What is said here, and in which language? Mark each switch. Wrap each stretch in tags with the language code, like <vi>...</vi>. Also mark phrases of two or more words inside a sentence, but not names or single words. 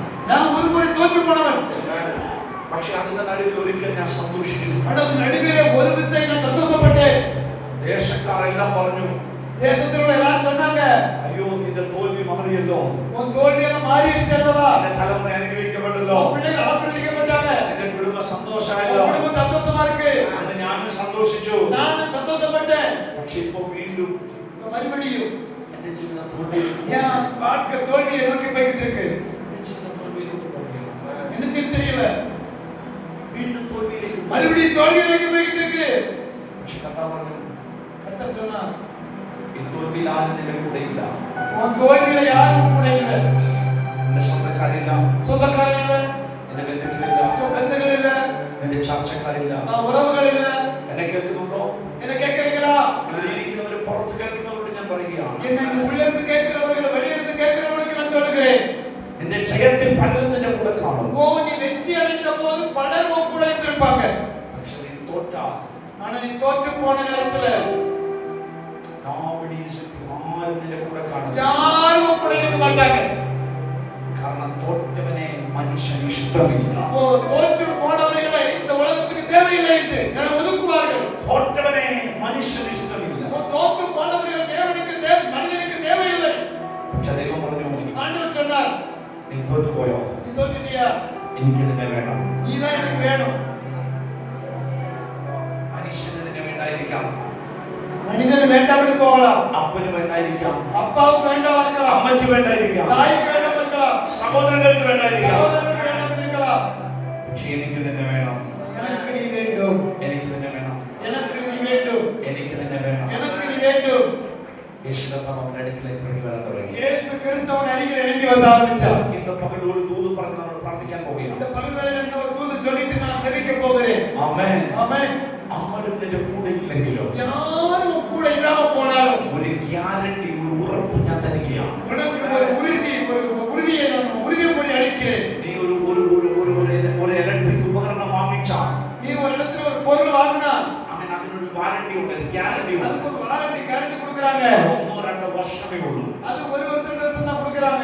<ta>நான் ஒரு முறை தோற்று போனவன்.</ta> <ml>പക്ഷെ അതിന്റെ നടുവിൽ ഒരിക്കൽ ഞാൻ സന്തോഷിച്ചു.</ml> <ta>ஆனால் நடுவிலே ஒரு விஷயம் நான் சந்தோஷப்பட்டேன்.</ta> <ml>ദേശക്കാരെല്ലാം പറഞ്ഞു,</ml> <ta>தேசத்தில் உள்ள எல்லாரும் சொன்னாங்க,</ta> <ml>അയ്യോ നിന്റെ തോൽവി മാറിയല്ലോ,</ml> <ta>உன் தோல்வியெல்லாம் மாறிடுச்சு அல்லவா?</ta> <ml>നിന്റെ തലമുറ അനുഗ്രഹിക്കപ്പെട്ടല്ലോ,</ml> <ta>உன் பிள்ளைகள் ஆசீர்வதிக்கப்பட்டாங்க.</ta> <ml>നിന്റെ കുടുംബം</ml> <ta>உன்</ta> <ml>സന്തോഷമായല്ലോ.</ml> <ta>குடும்பம் சந்தோஷமா இருக்கு.</ta> <ml>അന്ന് ഞാനും സന്തോഷിച്ചു.</ml> <ta>நானும் சந்தோஷப்பட்டேன்.</ta> <ml>പക്ഷെ ഇപ്പോ വീണ്ടും</ml> <ta>மறுபடியும்</ta> <ml>എന്റെ ജീവിതം തോൽവിയിലേക്ക്</ml> <ta>என் வாழ்க்கை தோல்வியை நோக்கி போய்கிட்டு இருக்கு.</ta> <ml>എന്റെ ജീവിതം തോൽവിയിലേക്ക് പോകുകയാണ്.</ml> <ta>என்ன செய்ய தெரியல.</ta> <ml>വീണ്ടും തോൽവിയിലേക്ക് പോകും.</ml> <ta>மறுபடியும் தோல்வியை நோக்கி போய்கிட்டு இருக்கு.</ta> <ml>പക്ഷെ കർത്താവ് പറഞ്ഞു,</ml> <ta>கர்த்தர் சொன்னார்,</ta> <ml>ഈ തോൽവിയിൽ ആരും നിന്റെ കൂടെ ഇല്ല.</ml> <ta>உன் தோல்வியில யாரும் கூட இல்ல.</ta> <ml>നിന്റെ സ്വന്തക്കാരില്ല,</ml> <ta>சொந்தக்காரன் இல்ல,</ta> <ml>നിന്റെ ബന്ധുക്കളില്ല,</ml> <ta>பந்துகள் இல்ல,</ta> <ml>നിന്റെ ചർച്ചക്കാരില്ല.</ml> <ta>உறவுகள் இல்ல.</ta> <ml>എന്നെ കേൾക്കുന്നുണ്ടോ?</ml> <ta>என்ன கேட்கறீங்களா?</ta> <ml>ഇവിടെ ഇരിക്കുന്നവര് പുറത്ത് കേൾക്കുന്നവരോട് ഞാൻ പറയുകയാണ്,</ml> <ta>என்ன இங்க உள்ள இருந்து கேட்கிறவர்கள் வெளியே இருந்து கேட்கிறவர்களுக்கு நான் சொல்லுகிறேன்,</ta> <ml>നിന്റെ ജയത്തിൽ പലരും നിന്റെ കൂടെ കാണും.</ml> <ta>ஓ நீ வெற்றி அடைந்த போது பலர் உன் கூட இருந்திருப்பாங்க.</ta> <ml>പക്ഷെ നീ തോറ്റാൽ</ml> <ta>ஆனா நீ தோற்று போன நேரத்துல</ta> <ml>ആരും നിന്റെ കൂടെ കാണില്ല.</ml> <ta>யாரும் உன் கூட இருக்க மாட்டாங்க.</ta> <ml>കാരണം തോറ്റവനെ മനുഷ്യൻ ഇഷ്ടമില്ല.</ml> <ta>ஓ தோற்று போனவர்களை இந்த உலகத்துக்கு தேவையில்லை என்று ஒதுக்குவார்கள்.</ta> <ml>തോറ്റവനെ മനുഷ്യൻ ഇഷ്ടമില്ല.</ml> <ta>ஓ தோற்று போனவர்கள் மனிதனுக்கு தேவையில்லை.</ta> <ml>പക്ഷെ ദൈവം പറഞ്ഞു,</ml> <ta>ஆண்டவர் சொன்னார்,</ta> <ml>നീ തോറ്റുപോയോ?</ml> <ta>நீ தோற்றுட்டியா?</ta> <ml>എനിക്ക് നിന്നെ വേണം.</ml> <ta>நீதான் எனக்கு வேணும்.</ta> <ml>മനുഷ്യന് നിന്നെ വേണ്ടായിരിക്കാം,</ml> <ta>மனிதன் வேண்டாம்னு போகலாம்,</ta> <ml>അപ്പന് വേണ്ടായിരിക്കാം,</ml> <ta>அப்பாவுக்கு வேண்டாம் இருக்கலாம்,</ta> <ml>അമ്മയ്ക്ക് വേണ്ടായിരിക്കാം,</ml> <ta>தாய்க்கு வேண்டாம் இருக்கலாம்,</ta> <ml>സഹോദരങ്ങൾക്ക് വേണ്ടായിരിക്കാം.</ml> <ta>சகோதரனுக்கு வேண்டாம் இருக்கலாம்.</ta> <ml>പക്ഷെ എനിക്ക് നിന്നെ വേണം.</ml> <ta>எனக்கு நீ வேண்டும்,</ta> <ml>എനിക്ക് നിന്നെ വേണം.</ml> <ta>எனக்கு நீ வேண்டும்,</ta> <ml>എനിക്ക് നിന്നെ വേണം.</ml> <ta>எனக்கு நீ வேண்டும்.</ta> <ml>യേശുദാസൻ അവന്റെ അടുക്കിലേക്ക് ഇറങ്ങി വരാൻ തുടങ്ങി.</ml> <ta>இயேசு கிறிஸ்துவின் அருகில் இறங்கி வர ஆரம்பிச்சார்.</ta> <ml>ഇന്ന് പകൽ ഒരു ദൂത് പറഞ്ഞ് നമ്മൾ പ്രാർത്ഥിക്കാൻ പോവുകയാണ്.</ml> <ta>இந்த பகல்வேளையில் என்ன ஒரு தூது சொல்லிட்டு நான் ஜெபிக்க போகிறேன்.</ta> <ml>ആമേൻ.</ml> <ta>ஆமென்.</ta> <ml>ആരും നിന്റെ കൂടെ ഇല്ലെങ്കിലും</ml> <ta>யாரும் கூட இல்லாம போனாலும்</ta> <ml>ഒരു ഗ്യാരണ്ടി, ഒരു ഉറപ്പ് ഞാൻ തരികയാണ്.</ml> <ta>உனக்கு ஒரு உறுதியை நான் உறுதிமொழி அளிக்கிறேன்.</ta> <ml>നീ ഒരു ഇലക്ട്രിക് ഉപകരണം വാങ്ങിച്ചാൽ</ml> <ta>நீ ஒரு இடத்துல ஒரு பொருள் வாங்கினா</ta> <ml>അവൻ അതിനൊരു വാറണ്ടി ഉണ്ട്, ഗ്യാരണ്ടി ഉണ്ട്.</ml> <ta>அதுக்கு ஒரு வாரண்டி கரண்ட் கொடுக்கறாங்க.</ta> <ml>1-2 വർഷമേ ഉള്ളൂ.</ml> <ta>அது ஒரு வருஷம் தான் கொடுக்கறாங்க.</ta>